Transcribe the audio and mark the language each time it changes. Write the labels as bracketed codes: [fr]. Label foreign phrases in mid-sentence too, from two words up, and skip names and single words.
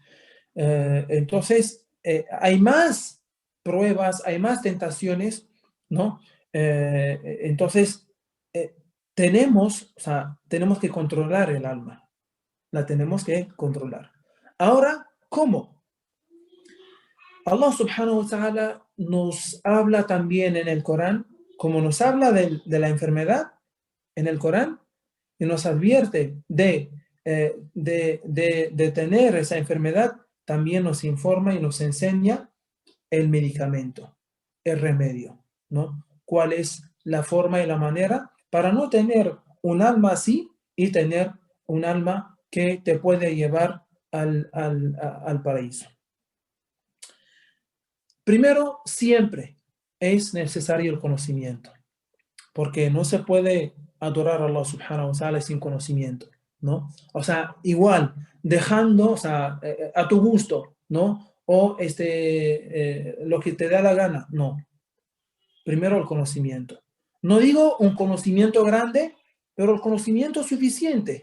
[es] Entonces, hay más pruebas, hay más tentaciones, ¿no? Entonces, o sea, tenemos que controlar el alma, la tenemos que controlar. Ahora, ¿cómo? [ar] الله سبحانه وتعالى [es] nos habla también en el Corán, como nos habla de la enfermedad en el Corán, y nos advierte de tener esa enfermedad, también nos informa y nos enseña el medicamento, el remedio, ¿no? ¿Cuál es la forma y la manera para no tener un alma así y tener un alma que te puede llevar al paraíso? Primero, siempre es necesario el conocimiento, porque no se puede adorar a [ar] الله سبحانه وتعالى [es] sin conocimiento, ¿no? O sea, igual, dejando, o sea, a tu gusto, ¿no? O lo que te da la gana, no. Primero el conocimiento. No digo un conocimiento grande, pero el conocimiento suficiente.